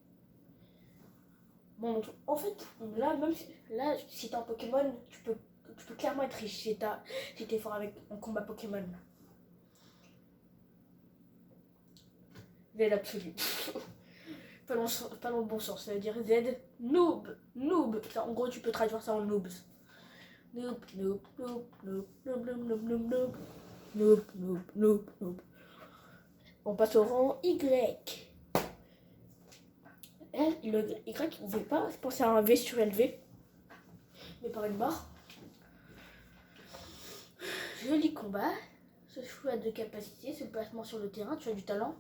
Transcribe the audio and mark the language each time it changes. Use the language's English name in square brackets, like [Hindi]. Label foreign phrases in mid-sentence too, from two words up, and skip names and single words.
[French] Bon, donc, en fait, là, même si t'as un Pokémon, tu peux clairement être riche si t'es fort avec un combat Pokémon. Z absolu. pas dans le bon sens, ça veut dire Z noob. Noob. Ça, en gros, tu peux traduire ça en noobs. [English] Noob, noob, noob, noob, noob, noob, noob, noob, noob. Noob, noob, noob, noob. [French] On passe au rang Y. Le Y, vous ne pouvez pas penser à un V surélevé, mais par une barre. Joli combat. Ce choix de capacité, ce placement sur le terrain, tu as du talent.